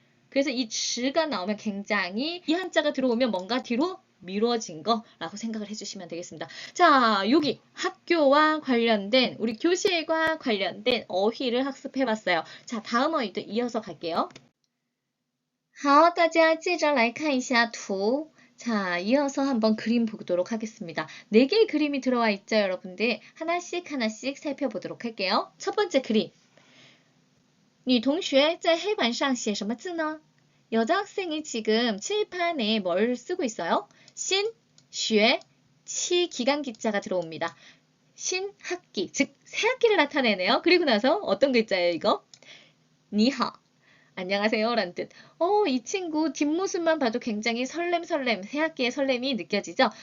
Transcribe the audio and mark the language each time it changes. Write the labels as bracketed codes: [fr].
[ko] 그래서 이 迟가 나오면 굉장히 이 한자가 들어오면 뭔가 뒤로 미뤄진 거라고 생각을 해주시면 되겠습니다. 자, 여기 학교와 관련된 우리 교실과 관련된 어휘를 학습해봤어요. 자, 다음 어휘도 이어서 갈게요. [zh] 好，大家接着来看一下图. [ko] 자, 이어서 한번 그림 보도록 하겠습니다. 4개의 그림이 들어와 있죠, 여러분들. 하나씩 살펴보도록 할게요. 첫 번째 그림. [zh] 女同学在黑板上写什么字呢? [ko] 여자 학생이 지금 칠판에 뭘 쓰고 있어요? 신, 学, 치 기간기자가 들어옵니다. 신학기, 즉 새학기를 나타내네요. 그리고 나서 어떤 글자예요, 이거? 你好.안녕하세요 라는 뜻. 이 친구 뒷모습만 봐도 굉장히 설렘 새학기의 설렘이 느껴지죠.